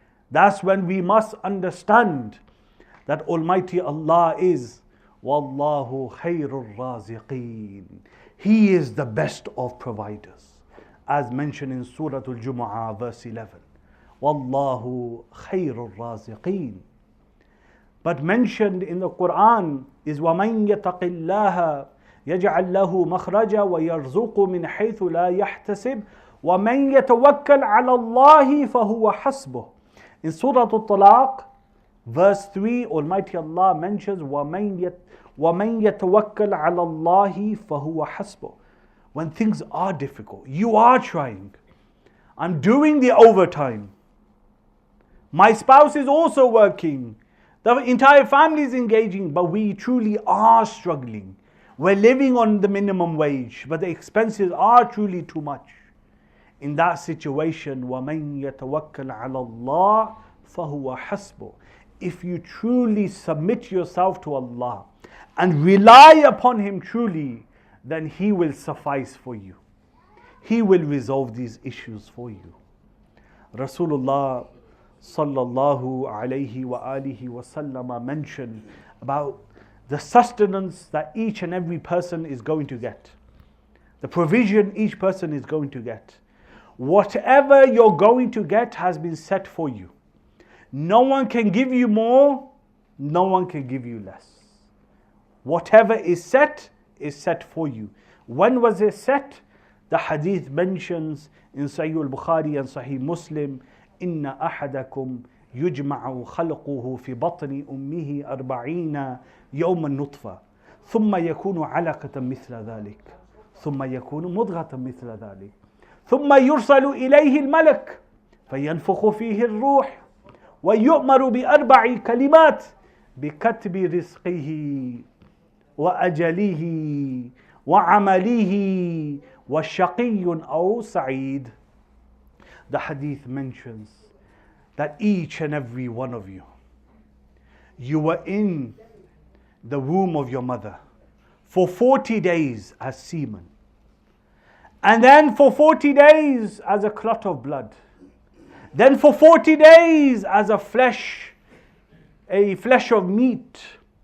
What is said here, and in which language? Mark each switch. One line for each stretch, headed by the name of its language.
English: That's when we must understand that Almighty Allah is
Arabic: Wallahu khairur raziqeen.
English: He is the best of providers, as mentioned in Surah Al-Jumu'ah verse 11.
Arabic: Wallahu khairur raziqeen.
English: But mentioned in the Quran is
Arabic: وَمَنْ يَتَقِ اللَّهَ يَجْعَلْ لَهُ مَخْرَجًا وَيَرْزُقُ مِنْ حَيْثُ لَا يَحْتَسِبُ وَمَنْ يَتَوَكَّلْ عَلَى اللَّهِ فَهُوَ حَسْبُهُ.
English: In Surah Al-Talaq, verse 3, Almighty Allah mentions
Arabic: وَمَنْ يَتَوَكَّلْ عَلَى اللَّهِ فَهُوَ حَسْبُهُ.
English: When things are difficult, you are trying. I'm doing the overtime. My spouse is also working. The entire family is engaging, but we truly are struggling. We're living on the minimum wage, but the expenses are truly too much. In that situation,
Arabic: وَمَنْ يَتَوَكَّلْ عَلَى اللَّهِ فَهُوَ حَسْبُهُ.
English: If you truly submit yourself to Allah and rely upon Him truly, then He will suffice for you. He will resolve these issues for you. Rasulullah sallallahu alayhi wa alihi wa sallam mentioned about the sustenance that each and every person is going to get. The provision each person is going to get. Whatever you're going to get has been set for you. No one can give you more, no one can give you less. Whatever is set for you. When was it set? The hadith mentions in Sahih al-Bukhari and Sahih Muslim,
Arabic: Inna ahadakum يجمع خلقه في بطن أمه 40 يوما نطفة ثم يكون علقة مثل ذلك ثم يكون مضغة مثل ذلك ثم يرسل إليه الملك فينفخ فيه الروح ويؤمر ب4 كلمات بكتب رزقه وأجله وعمله وشقي أو سعيد.
English: The hadith mentions that each and every one of you, you were in the womb of your mother for 40 days as semen, and then for 40 days as a clot of blood, then for 40 days as a flesh of meat.